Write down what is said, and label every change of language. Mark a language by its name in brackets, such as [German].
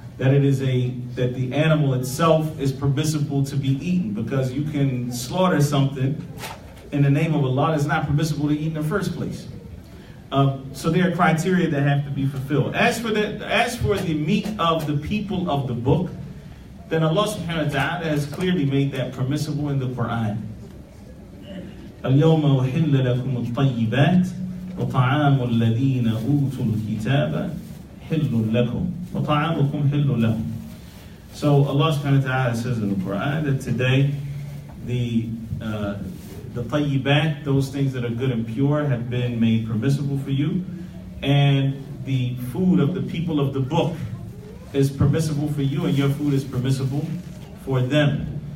[English] That the animal itself is permissible to be eaten, because you can slaughter something in the name of Allah that's not permissible to eat in the first place. So there are criteria that have to be fulfilled. As for the meat of the people of the book, then Allah subhanahu wa ta'ala has clearly made that permissible in the Quran. [Arabic] اليوم أحل لكم الطيبات وطعام الذين أوتوا الكتاب حل لكم وطعامكم حل لهم. [English] So Allah subhanahu wa ta'ala says in the Quran that today the tayyibat, those things that are good and pure, have been made permissible for you, and the food of the people of the book is permissible for you, and your food is permissible for them.